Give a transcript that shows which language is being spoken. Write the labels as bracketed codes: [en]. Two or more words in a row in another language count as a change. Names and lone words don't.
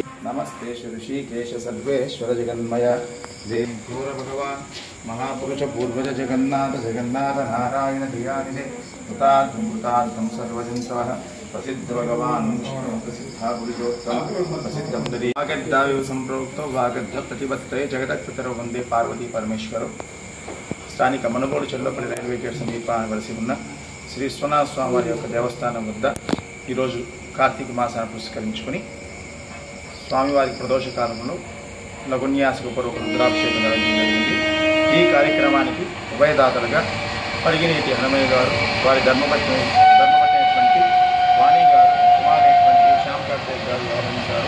[sa] नमस्ते ऋषिकेश सर्वेश्वर जगन्मय देव घोर भगवान महापुरुष पूर्वज जगन्नाथ नारायण धियानिधे कृतार्थं सर्वजन्तवः प्रसिद्ध भगवान प्रसिद्धा पुरुषोत्तम प्रसिद्ध मुदरी वागद्दाविव संप्रोक्तो वागद्ध प्रतिपत्तये जगदत्पितरौ वंदे पार्वती परमेश्वरौ। [te] స్థానిక మనుగోడు చెల్లపల్లి రైల్వే గేట్ సమీపానవలసి ఉన్న శ్రీ విశ్వనాథ స్వామి వారి యొక్క దేవస్థానం వద్ద ఈరోజు కార్తీక మాసాన్ని పురస్కరించుకొని స్వామివారి ప్రదోష కాలంలో లఘున్యాసపూర్వక రుద్రాభిషేకం నిర్వహించడం జరిగింది। ఈ కార్యక్రమానికి ఉభయదాతలుగా పరిగినేటి హనుమయ్య గారు వారి ధర్మపత్ని వాణి గారు కుమారైనటువంటి శ్యామ్ కార్తీక్ గారు వ్యవహరించారు।